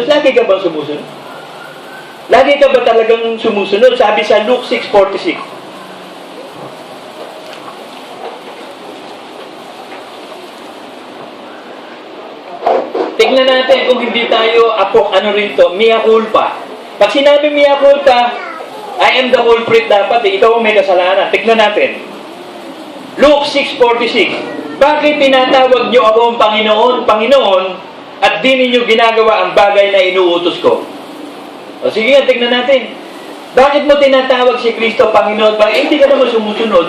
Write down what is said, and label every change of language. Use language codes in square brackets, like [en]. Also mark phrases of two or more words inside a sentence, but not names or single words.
[tl] Lagi ka bang sumusunod? Lagi ka ba talagang sumusunod? Sabi sa Luke 6:46. Tignan natin kung hindi tayo ano rin to, [la] mea culpa. [tl] Pag sinabi [la] mea culpa, [en] I am the culprit [tl] dapat, ikaw ang may kasalanan. Tignan natin. Luke 6:46. Bakit tinatawag niyo ako ang Panginoon, Panginoon, at di ninyo ginagawa ang bagay na inuutos ko? O sige nga, tignan natin. Bakit mo tinatawag si Kristo Panginoon? Bakit hindi ka naman sumusunod?